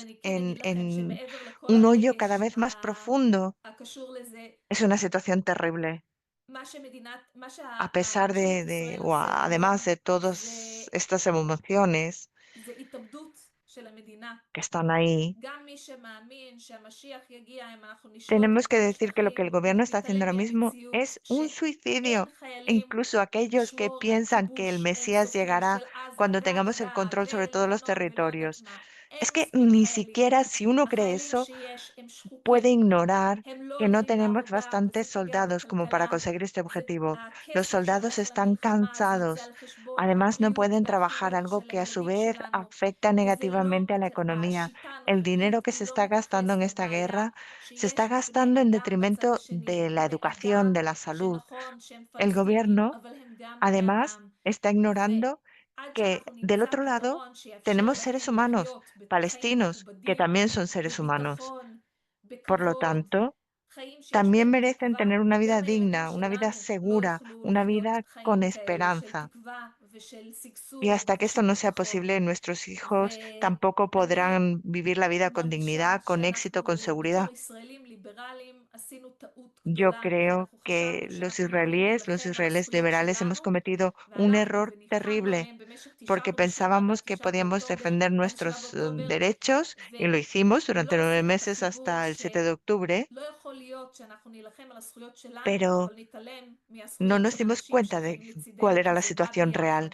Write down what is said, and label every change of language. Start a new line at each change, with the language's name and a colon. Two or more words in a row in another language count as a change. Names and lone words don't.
Spanish: meternos
Hebrew: אני כן אגיד לכם
Spanish: en
Hebrew: שמעבר לכל
Spanish: un hoyo cada
Hebrew: הרגש
Spanish: vez más profundo?
Hebrew: הקשור לזה,
Spanish: Es una situación terrible.
Hebrew: מה
Spanish: A pesar
Hebrew: שממשלת ישראל
Spanish: o
Hebrew: עושה
Spanish: además
Hebrew: היום
Spanish: de
Hebrew: זה,
Spanish: todas estas emociones
Hebrew: זה התאבדות של המדינה.
Spanish: que están ahí,
Hebrew: גם מי שמאמין שהמשיח יגיע אם אנחנו נשלוט
Spanish: tenemos que
Hebrew: בכל
Spanish: decir que lo que el
Hebrew: השטחים
Spanish: gobierno está haciendo
Hebrew: ותתעלם
Spanish: ahora mismo
Hebrew: מהמציאות
Spanish: es un
Hebrew: שאין
Spanish: suicidio. E
Hebrew: חיילים
Spanish: incluso aquellos que
Hebrew: לשמור על
Spanish: piensan que el
Hebrew: כיבוש
Spanish: Mesías
Hebrew: אינסופי
Spanish: llegará
Hebrew: של עזה
Spanish: cuando tengamos el
Hebrew: והגדה
Spanish: control sobre todos los
Hebrew: ולבנון ולא יודעת
Spanish: territorios.
Hebrew: מה.
Spanish: Es
Hebrew: אין
Spanish: que
Hebrew: מספיק
Spanish: ni
Hebrew: חיילים.
Spanish: siquiera si uno cree
Hebrew: החיילים
Spanish: eso,
Hebrew: שיש הם
Spanish: puede
Hebrew: שחוקים.
Spanish: ignorar
Hebrew: הם לא
Spanish: que no
Hebrew: הולכים
Spanish: tenemos
Hebrew: לעבודה
Spanish: bastantes
Hebrew: וזה פוגע
Spanish: soldados como para
Hebrew: בכלכלה.
Spanish: conseguir este
Hebrew: זה
Spanish: objetivo. Los
Hebrew: הכסף
Spanish: soldados
Hebrew: שהולך
Spanish: están
Hebrew: למלחמה הזאת זה
Spanish: cansados.
Hebrew: על חשבון
Spanish: Además, no
Hebrew: הבריאות
Spanish: pueden trabajar,
Hebrew: והחינוך
Spanish: algo
Hebrew: של
Spanish: que a su
Hebrew: הילדים
Spanish: vez
Hebrew: שלנו.
Spanish: afecta
Hebrew: וזה לא,
Spanish: negativamente a la economía.
Hebrew: השיטה
Spanish: El
Hebrew: הנוכחית
Spanish: dinero que
Hebrew: הוא
Spanish: se
Hebrew: לא
Spanish: está gastando
Hebrew: מתייחס
Spanish: en esta
Hebrew: לבעיה
Spanish: guerra se está
Hebrew: שיש בני
Spanish: gastando en
Hebrew: אדם בצד
Spanish: detrimento
Hebrew: השני,
Spanish: de la
Hebrew: בני
Spanish: educación,
Hebrew: אדם
Spanish: de la salud.
Hebrew: שנכון שהם
Spanish: El
Hebrew: פלסטינים,
Spanish: gobierno,
Hebrew: אבל הם גם בני
Spanish: además,
Hebrew: אדם.
Spanish: está ignorando
Hebrew: ועד
Spanish: que
Hebrew: שאנחנו
Spanish: del
Hebrew: נמצא
Spanish: otro lado
Hebrew: פתרון שיאפשר
Spanish: tenemos seres
Hebrew: להם
Spanish: humanos
Hebrew: לחיות בחיים
Spanish: palestinos que
Hebrew: מכובדים,
Spanish: también son seres humanos.
Hebrew: בביטחון,
Spanish: Por lo
Hebrew: בכבוד,
Spanish: tanto,
Hebrew: חיים שיש
Spanish: también
Hebrew: בהם
Spanish: merecen
Hebrew: תקווה,
Spanish: tener una vida
Hebrew: גם הילדים
Spanish: digna, una vida
Hebrew: שלנו לא
Spanish: segura,
Hebrew: יוכלו
Spanish: una
Hebrew: לחיות
Spanish: vida con
Hebrew: חיים כאלה של
Spanish: esperanza.
Hebrew: תקווה
Spanish: Y hasta que esto no sea posible, nuestros hijos tampoco podrán vivir la vida con dignidad, con éxito, con seguridad. Yo creo que los israelíes liberales, hemos cometido un error terrible porque pensábamos que podíamos defender nuestros derechos y lo hicimos durante 9 meses hasta el 7 de octubre, pero no nos dimos cuenta de cuál era la situación real.